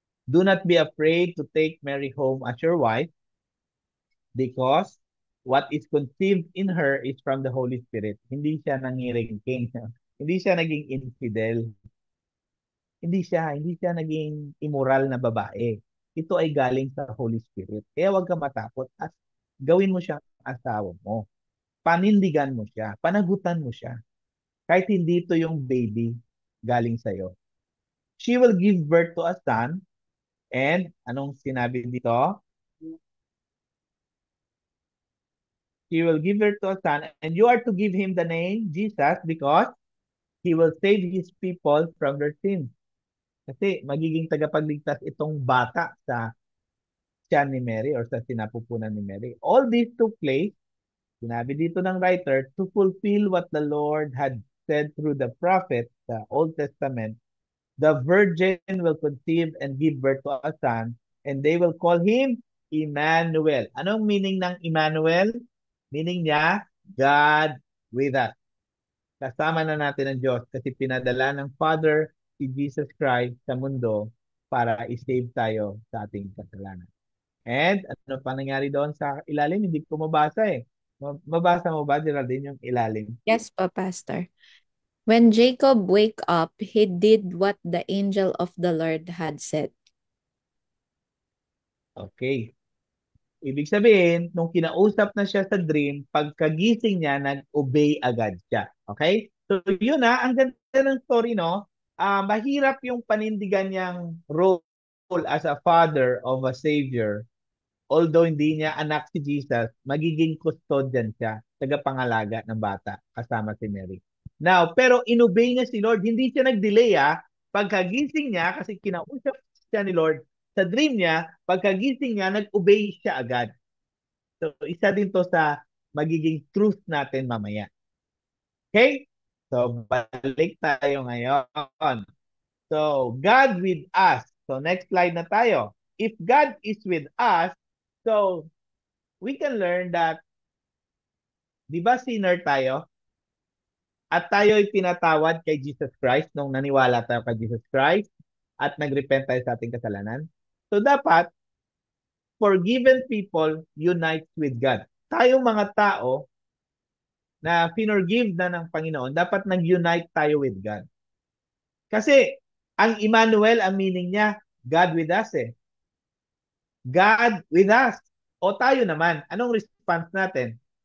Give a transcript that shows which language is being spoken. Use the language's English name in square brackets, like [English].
[English] Do not be afraid to take Mary home as your wife because what is conceived in her is from the Holy Spirit. [Filipino] Hindi siya nangiring king. Hindi siya naging infidel. Hindi siya naging immoral na babae. Ito ay galing sa Holy Spirit. Kaya huwag ka matakot at gawin mo siyang asawa mo. Panindigan mo siya. Panagutan mo siya. Kahit hindi ito yung baby galing sa'yo. [English] She will give birth to a son. And [Filipino] anong sinabi dito? [English] She will give birth to a son. And you are to give him the name Jesus because he will save his people from their sins. [Filipino] Kasi magiging tagapagligtas itong bata sa tiyan ni Mary or sa sinapupunan ni Mary. [English] All this took place, [Filipino] sinabi dito ng writer, [English] to fulfill what the Lord had said through the prophet, the Old Testament. The virgin will conceive and give birth to a son, and they will call him Emmanuel. [Filipino] Anong meaning ng Emmanuel? Meaning niya, [English] God with us. [Filipino] Kasama na natin ang Diyos kasi pinadala ng Father si Jesus Christ sa mundo para i-save tayo sa ating kasalanan. And ano pa nangyari doon sa ilalim? Hindi ko mabasa eh. Mabasa mo ba, Geraldine, yung ilalim? [English] Yes po, Pastor. When Jacob wake up, he did what the angel of the Lord had said. Okay. [Filipino] Ibig sabihin, nung kinausap na siya sa dream, pagkagising niya, nag-obey agad siya. Okay? So yun na, ang ganda ng story, no? Mahirap yung panindigan niyang role as a father of a savior. Although hindi niya anak si Jesus, magiging custodian siya, tagapangalaga ng bata kasama si Mary. Now, pero inobey niya si Lord. Hindi siya nag-delay Pagkagising niya, kasi kinausap siya ni Lord sa dream niya, pagkagising niya, nag-obey siya agad. So, isa din to sa magiging truth natin mamaya. Okay? So, balik tayo ngayon. So, God with us. [English] So, next slide na tayo. If God is with us, so, we can learn that, [Filipino] di ba sinner tayo? At tayo ay pinatawad kay Jesus Christ nung naniwala tayo kay Jesus Christ at nagrepent tayo sa ating kasalanan. [English] So, dapat, forgiven people unite with God. [Filipino] Tayong mga tao na finorgive na ng Panginoon, dapat nag-unite tayo with God. Kasi, ang Emmanuel, ang meaning niya, [English] God with us [Filipino] eh. [English] God with us. [Filipino] O tayo naman, anong response natin?